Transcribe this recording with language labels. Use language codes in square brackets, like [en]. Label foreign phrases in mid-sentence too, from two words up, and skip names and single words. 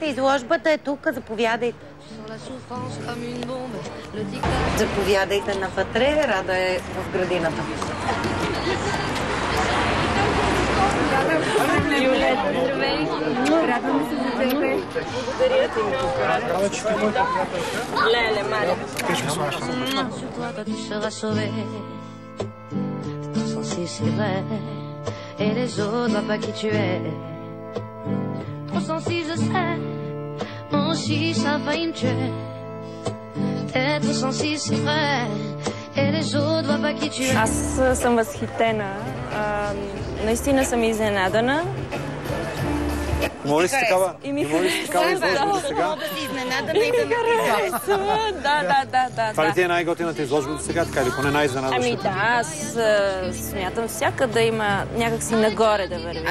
[bg] Изложбата е тук, заповядайте. Заповядайте навътре, Рада е в градината. Здравей! Радвам се за тебе. Благодаря ти много. Леле, Мария. [fr] Et les autres voient pas qui tu es. Trop sensible, je sais. Moi aussi, ça a failli me tuer. Être sensible, c'est vrai. Et les autres voient pas qui tu es. [bg] Аз съм възхитена. Наистина съм изненадана. Има ли си такава изложба до сега? Да си изненадана и да ме харесва. Да. Това ли ти е най-готината изложба до сега, така или поне най-изненадващата? Ами да, аз смятам всяка да има някакси нагоре да върви.